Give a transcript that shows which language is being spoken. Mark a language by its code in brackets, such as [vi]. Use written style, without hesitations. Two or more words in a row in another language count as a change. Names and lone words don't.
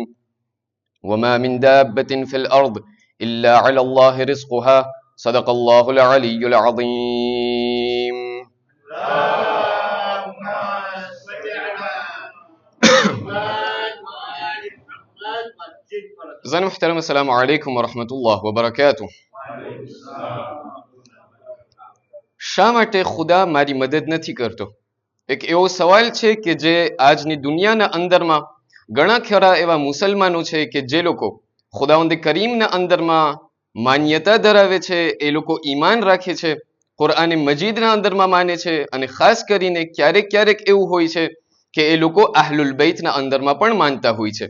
[ar] وما من دابة في الأرض إلا على الله رزقها. صدق الله العلي العظيم. [fa] زن محترم، [ar] السلام علیکم ورحمۃ اللہ وبرکاتہ. [gu] શા માટે ખુદા મારી મદદ નથી કરતો? એક એવો સવાલ છે કે જે આજની દુનિયાના અંદરમાં ઘણા ખરા એવા મુસલમાનો છે કે જે લોકો ખુદાવંદ કરીમના અંદરમાં માન્યતા ધરાવે છે, એ લોકો ઈમાન રાખે છે, કુરઆન મજીદના અંદરમાં માને છે, અને ખાસ કરીને ક્યારેક ક્યારેક એવું હોય છે કે એ લોકો આહલુલ બૈતના અંદરમાં પણ માનતા હોય છે.